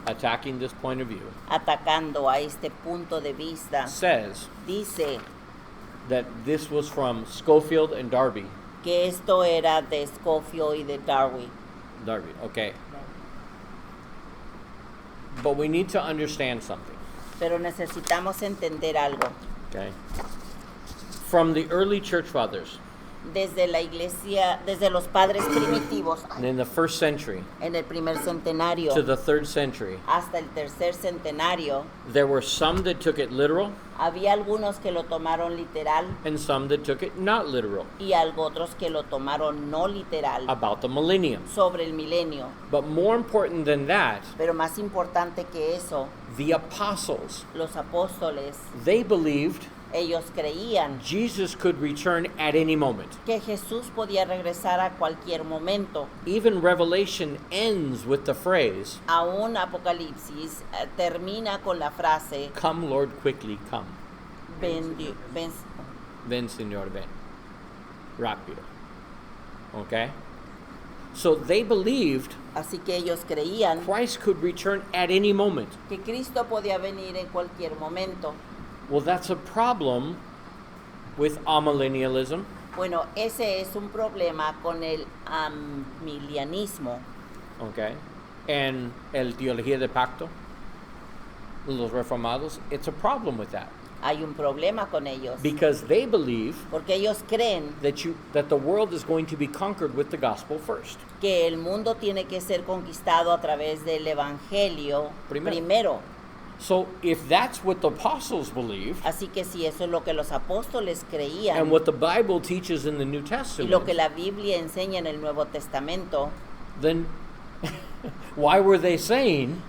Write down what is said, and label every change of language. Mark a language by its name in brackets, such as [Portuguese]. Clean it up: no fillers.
[English] attacking this point of view [Spanish] atacando a este punto de vista [English] says [Spanish] dice [English] that this was from Schofield and Darby. [Spanish] que esto era de Scofield y de Darby. [English] Darby, okay. But we need to understand something, [Spanish] Pero necesitamos entender algo. [English] okay? From the early church fathers [Spanish] Desde la iglesia, desde los padres primitivos [English] in the first century [Spanish] en el primer centenario [English] to the third century, [Spanish] hasta el tercer centenario, [English] there were some that took it literal [Spanish] había algunos que lo tomaron literal [English] and some that took it not literal [Spanish] y otros que lo tomaron no literal [English] about the millennium. [Spanish] sobre el milenio. [English] But more important than that, [Spanish] Pero más importante que eso, [English] the apostles, [Spanish] los apóstoles, [English] they believed [Spanish] ellos creían [English] Jesus could return at any moment. [Spanish] que Jesús podía regresar a cualquier momento. [English] Even Revelation ends with the phrase, [Spanish] Aún Apocalipsis termina con la frase, [English] "Come, Lord, quickly come." [Spanish] ven, Ven, Señor, ven. Rápido. Okay? [English] So they believed [Spanish] así que ellos creían [English] Christ could return at any moment. [Spanish] que Cristo podía venir en cualquier momento. [English] Well, that's a problem with amillennialism [Spanish] Bueno, ese es un problema con el amilianismo [English] okay? And [Spanish] el teología de pacto, los reformados, [English] it's a problem with that. [Spanish] hay un problema con ellos. [English] Because they believe [Spanish] Porque ellos creen [English] that the world is going to be conquered with the gospel first. [Spanish] que el mundo tiene que ser conquistado a través del evangelio primero. [English] So if that's what the apostles believed, [Spanish] Así que si eso es lo que los apóstoles creían [English] and what the Bible teaches in the New [Spanish] y [English] Testament, [Spanish] lo que la Biblia enseña en el Nuevo Testamento, [English] then why were they saying